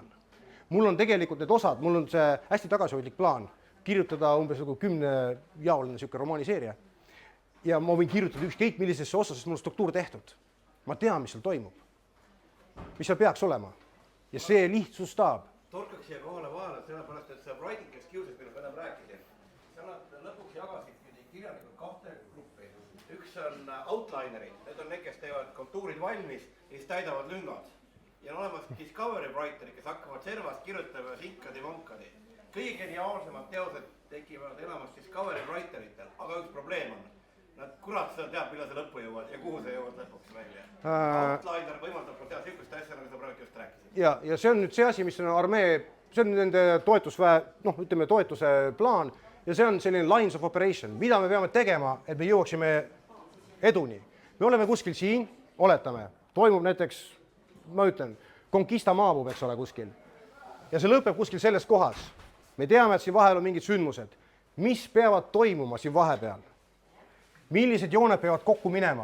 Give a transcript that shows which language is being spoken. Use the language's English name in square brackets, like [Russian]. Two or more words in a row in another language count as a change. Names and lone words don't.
[Estonian] Mul on tegelikult need osad, mul on see hästi tagasihoidlik plaan kirjutada umbes nagu 10-jaoline siuke romaaniseeria. Ja ma võin kirjutada ükskõik millisesse osa, sest mul on struktuur tehtud. Ma tean, mis seal toimub. Mis seal peaks olema. Ja see lihtsustab. Torkaks siia kohale vahele, sellepärast, et see writing excuses, millest enam rääkisin, seal nad lõpuks jagasid kirjanikud 2 gruppi. Üks on outlinerid, need on need, kes teevad kontuurid valmis ja siis täidavad lüngad. Ja on olemas [English] discovery writerid, [Estonian] kes hakkavad servast kirjutama sinkadi-vonkadi. Kõige geniaalsemad teosed tekivad elamas [English] discovery writeritel, [Estonian] aga üks probleem on. Nad kurat seda teab, millal see lõppu jõuad ja kuhu see jõuad lõpuks välja. Outliner võimaldab teha sihukest asja, nagu sa praegu just rääkisid. Ja see on nüüd see asi, mis on armee, see on nende toetusväe, ütleme toetuse plaan ja see on selline [English] lines of operation, [Estonian] mida me peame tegema, et me jõuaksime eduni. Me oleme kuskil siin, oletame, toimub näiteks, ma ütlen, Conquista maabub, eks ole, kuskil. Ja see lõpeb kuskil selles kohas. Me teame, et siin vahel on mingid sündmused. Mis peavad toimuma siin vahepeal? Millised jooned peavad kokku minema?